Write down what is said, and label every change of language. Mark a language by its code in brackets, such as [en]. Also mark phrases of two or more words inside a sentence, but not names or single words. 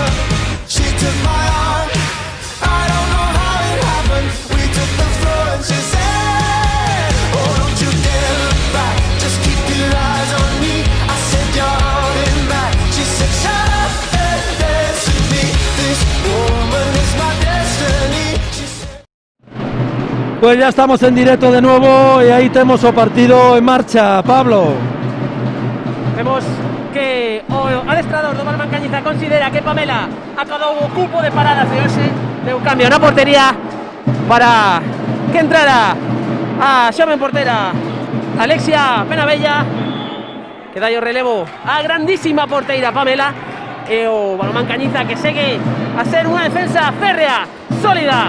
[en] She took my arm, I don't know how it happened. We took the floor and she said, oh, don't you dare look back, just keep your eyes on me. I said, you're holding back. She said, shut up and dance with me. This woman is my destiny. She said, [es] Pues ya estamos en directo de nuevo [gl] e aí temos o partido en marcha, Pablo. Vemos que o adestrador do Balonmán Cañiza considera que Pamela acabou o cupo de paradas de hoxe, deu cambio na portería para que entrara a xoven portera Alexia Penabella, que dai o relevo a grandísima porteira Pamela, e o Balonmán Cañiza que segue a ser unha defensa férrea, sólida.